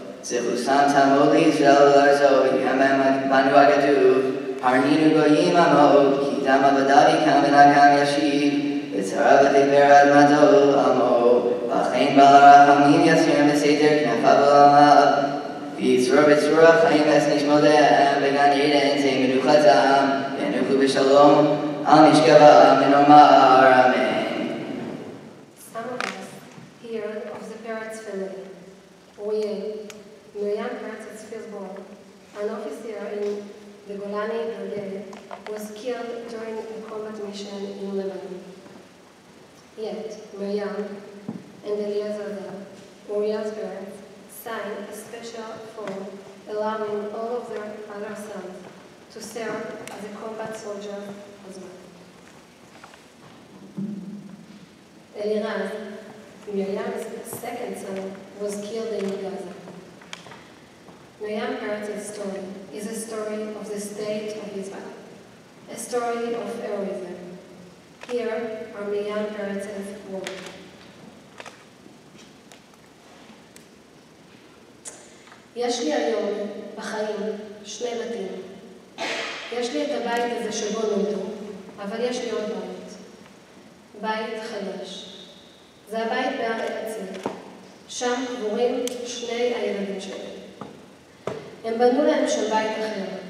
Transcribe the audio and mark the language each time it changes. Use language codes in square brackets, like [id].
[he] זכוסם תעמוד לישראל ולארצו, וגם בנו הכתוב, הרנינו גויים עמו, כי דם עבדיו יקם ונקם ישיב, וצרה ותגבר אדמתו עמו, לכן בעל הרחמים יסירם בסתר כנפיו ולעמיו, ויצרור בצרור החיים את נשמותיהם, בגן עדן תהא מנוחתם, ינוחו בשלום על משכבם, ונאמר אמן. [en] Some of us hear of the Peretz family. Uriel, Miriam Peretz's firstborn, an officer in the Golani Brigade, was killed during a combat mission in Lebanon. Yet, Miriam and Eliezer, Uriel's parents, signed a special form allowing all of their other sons to serve as a combat soldier as well. Eliraz, Miriam's second son, was killed in Gaza. Miriam Peretz's story is a story of the state of Israel, a story of heroism. Here are Miriam Peretz's words. [he] יש לי היום בחיים שני בתים. יש לי את הבית הזה שבו נולדו, אבל יש לי עוד בית. בית חדש. זה הבית בהר הרצל. שם קבורים שני הילדים שלי. הם בנו להם שם בית אחר.